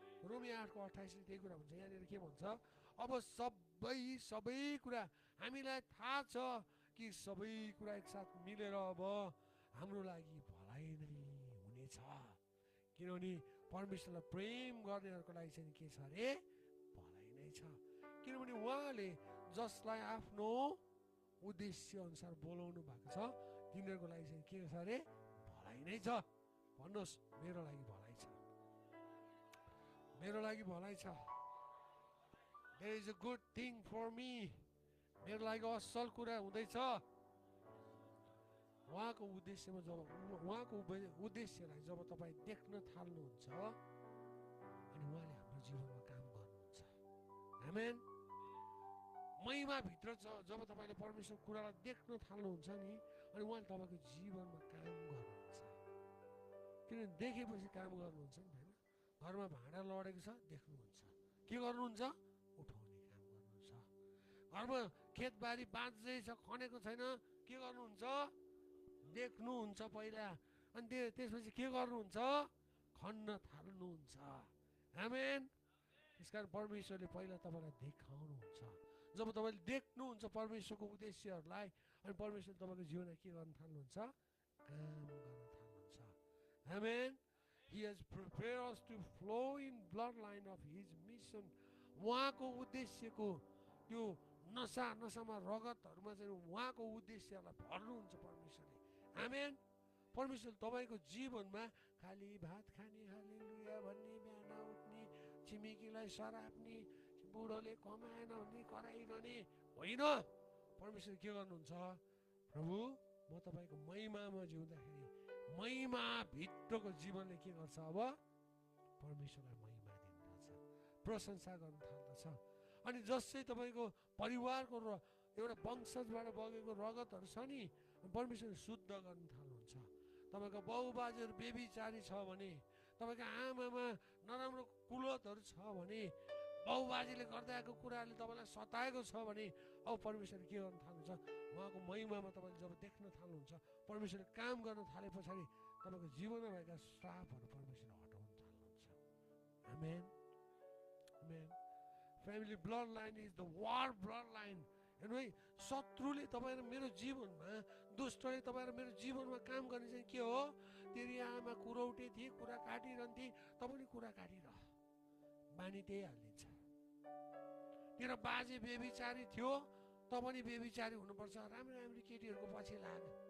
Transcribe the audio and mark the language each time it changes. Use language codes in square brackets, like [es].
[ne] रोमी 8 को 28 त्यही कुरा भन्छ। यहाँनिर के भन्छ? अब सबै कुरा हामीलाई थाहा छ कि सबै कुरा एकसाथ मिलेर अब हाम्रो लागि भलाइ नै हुनेछ, किनभने परमेश्वरलाई प्रेम गर्नेहरूको लागि चाहिँ के छ अरे? भलाइ नै छ। किनभने उहाँले जसलाई आफ्नो उद्देश्य अनुसार बोलाउनु भएको छ, तिनीहरूको लागि चाहिँ के छ अरे? भलाइ नै छ। भन्नुहोस्, मेरो लागि भलाइ छ, मेरो लागि भलाइ छ। [en] There is a good thing for me. [ne] मेरो लागि असल कुरा हुँदैछ। उहाँको उद्देश्यमा जब उहाँको उद्देश्यलाई जब तपाईँ देख्न थाल्नुहुन्छ, अनि उहाँले हाम्रो जीवनमा काम गर्नुहुन्छ। आमेन। महिमाभित्र जब तपाईँले परमेश्वर कुरालाई देख्न थाल्नुहुन्छ नि, अनि उहाँले तपाईँको जीवनमा काम गर्नुहुन्छ। किनभने देखेपछि काम गर्नुहुन्छ नि, होइन? घरमा भाँडा लडेको छ, देख्नुहुन्छ, के गर्नुहुन्छ? उठाउने काम गर्नुहुन्छ। घरमा खेतबारी बाँझै छ, खनेको छैन, के गर्नुहुन्छ? देख्नुहुन्छ पहिला, अनि त्यसपछि के गर्नुहुन्छ? खन्न थाल्नुहुन्छ। आमेन। त्यसकारण परमेश्वरले पहिला तपाईँलाई देखाउनुहुन्छ। जब तपाईँले देख्नुहुन्छ परमेश्वरको उद्देश्यहरूलाई, अनि परमेश्वरले तपाईँको जीवनमा के गर्न थाल्नुहुन्छ? काम गर्न थाल्नुहुन्छ। आमेन। [en] He has prepared us to flow in bloodline of his mission. [ne] उहाँको उद्देश्यको त्यो नसामा रगतहरूमा चाहिँ उहाँको उद्देश्यलाई भर्नुहुन्छ परमेश्वरले। आमेन। परमेश्वरले तपाईँको जीवनमा खालि भात खाने, हालेलुया भन्ने, बिहान उठ्ने, छिमेकीलाई सराप्ने, बुढोले कमाएन भन्ने कराइरहने होइन। परमेश्वर के गर्नुहुन्छ? प्रभु म तपाईँको महिमामा जिउँदाखेरि महिमा भित्रको जीवनले के गर्छ? अब परमेश्वरलाई महिमा दिनुपर्छ, प्रशंसा गर्न थाल्दछ। अनि जसै तपाईँको परिवारको एउटा वंशजबाट बगेको रगतहरू छ नि, परमेश्वरले शुद्ध गर्न थाल्नुहुन्छ। तपाईँको बाउबाजेहरू बेबिचारी छ भने, तपाईँको आमामा नराम्रो कुलतहरू छ भने, बाउबाजेले गर्दै आएको कुराहरूले तपाईँलाई सताएको छ भने, अब परमेश्वरले के गर्न थाल्नुहुन्छ? उहाँको महिमामा तपाईँले जब देख्न थाल्नुहुन्छ, परमेश्वरले काम गर्न थाले पछाडि तपाईँको जीवनमा भएका श्रापहरू परमेश्वरले हटाउन थाल्नुहुन्छ। आमेन। आमेन। [en] Family blood line is the war blood line. [ne] हेर्नु है, शत्रुले तपाईँ र मेरो जीवनमा, दुष्टले तपाईँ र मेरो जीवनमा काम गर्ने चाहिँ के हो? तेरी आमा कुरौटे थिए, कुरा काटिरहन्थे, तँ पनि कुरा काटिरह, बानी त्यही हालिदिन्छ। तेरो बाजे बेबिचारी थियो, तँ पनि बेबिचारी हुनुपर्छ, राम्रो राम्रो केटीहरूको पछि लाग।